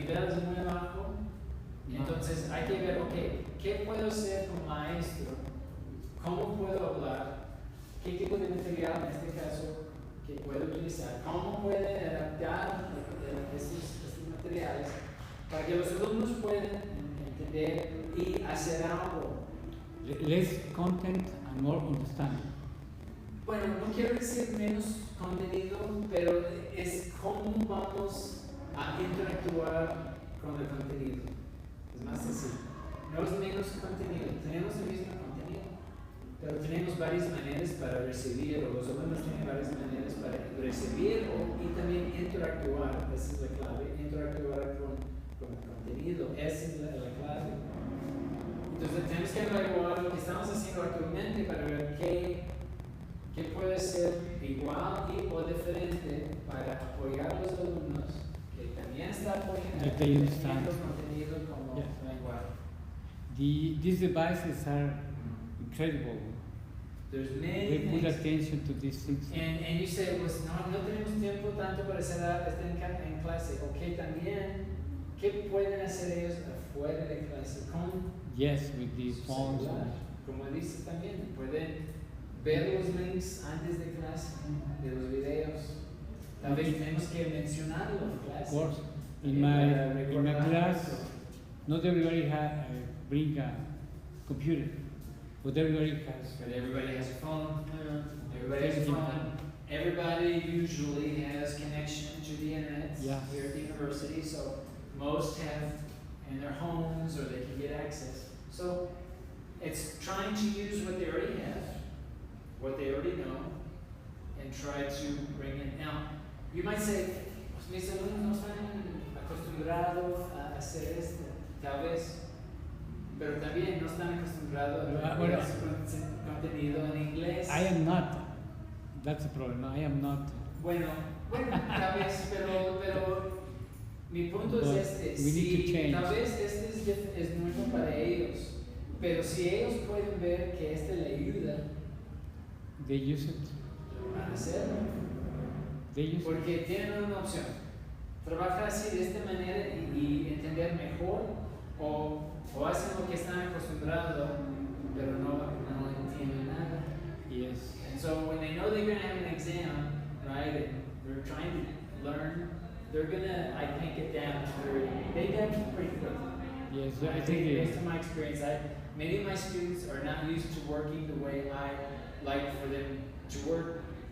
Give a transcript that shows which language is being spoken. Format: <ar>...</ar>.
<es>nivel es muy bajo, entonces hay que ver, ok, ¿qué puedo hacer como maestro? ¿Cómo puedo hablar? ¿Qué tipo de material en este caso que puedo utilizar? ¿Cómo pueden adaptar estos materiales para que los alumnos puedan entender y hacer algo?</es> <en>Less content and more understanding.</en> <es>Bueno, no quiero decir menos contenido, pero es cómo vamos a interactuar con el contenido. Es más sencillo. No es menos contenido, tenemos el mismo contenido, pero tenemos varias maneras para recibir, o los alumnos tienen varias maneras para recibir y también interactuar. Esa es la clave, interactuar con el contenido. Esa es la clave. Entonces tenemos que evaluar lo que estamos haciendo actualmente para ver qué puede ser igual y o diferente para apoyar a los alumnos que también están apoyando el contenido como igual.</es> <en>These devices are incredible. There's many They put things. attention to these things. And you say,</en> <es>pues no tenemos tiempo tanto para estar en clase. Ok, también, ¿qué pueden hacer ellos afuera de clase?</es> <en>Yes, with the phones.</en> <es>Como dices también, pueden ver los links antes de clase, de los videos. Tal vez tenemos que mencionarlo en clase.</es> <en>Of course, in my class, not everybody bring a computer, but everybody has. But everybody has a phone. Everybody has a phone. Everybody usually has connection to the internet here at the university, so most have in their homes or they can get access. So it's trying to use what they already have, what they already know, and try to bring it. Now, you might say,</en> <es>mis alumnos no están acostumbrados a hacer esto, tal vez, pero también no están acostumbrados a ver su contenido en inglés.</es> <en>I am not. That's the problem. I am not.</en> <es>Bueno, tal vez, pero mi punto</es> <en>But</en> <es>es este.</es> <en>we need to change.</en> <es>Tal vez este es nuevo para ellos, pero si ellos pueden ver que este le ayuda,</es> <en>They use it.</en> <es>van a hacerlo.</es> <en>They use it.</en> <es>Porque tienen una opción. Trabajar así de esta manera y entender mejor, o hacen lo que están acostumbrados, pero no entienden nada.</es> <en>Yes. And so when they know they're going to have an exam, right, and they're trying to learn, they're going to, I think, get down they get pretty quickly. Yes. I think based on my experience, many of my students are not used to working the way I like for them to work.</en>